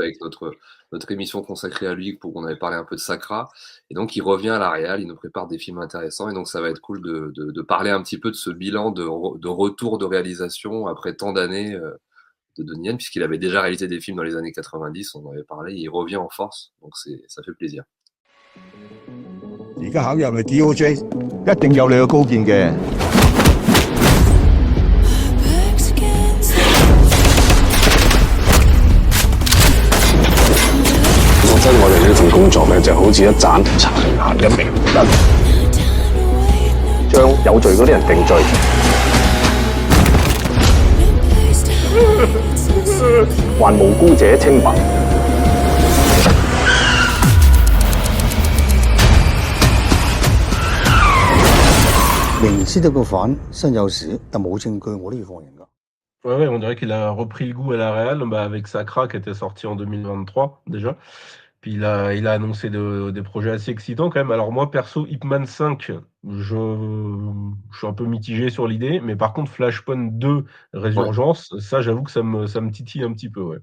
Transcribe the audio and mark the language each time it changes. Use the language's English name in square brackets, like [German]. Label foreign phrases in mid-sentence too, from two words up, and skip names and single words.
[French] peu avec notre émission consacrée à lui, pour on avait parlé un peu de Sakra. Et donc il revient à la réal, il nous prépare des films intéressants. Et donc ça va être cool de parler un petit peu de ce bilan de retour de réalisation après tant d'années de Donnie Yen, puisqu'il avait déjà réalisé des films dans les années 90, on en avait parlé. Il revient en force, donc ça fait plaisir. [Cantonese] 而家考入嚟 DOJ， 一定有你嘅高見嘅。我覺得我哋呢份工作咧，就好似一盞殘顏嘅明燈，將有罪嗰啲人定罪，還無辜者清白。明知道個犯身有屎，但冇證據，我都要放人㗎。 [French] Ouais, on dirait qu'il a repris le goût à la réal avec Sakra qui était sorti en 2023 déjà. Puis il a annoncé des projets assez excitants quand même. Alors moi perso, Ip Man 5, je suis un peu mitigé sur l'idée, mais par contre Flashpoint 2, Résurgence, ça j'avoue que ça me titille un petit peu, ouais.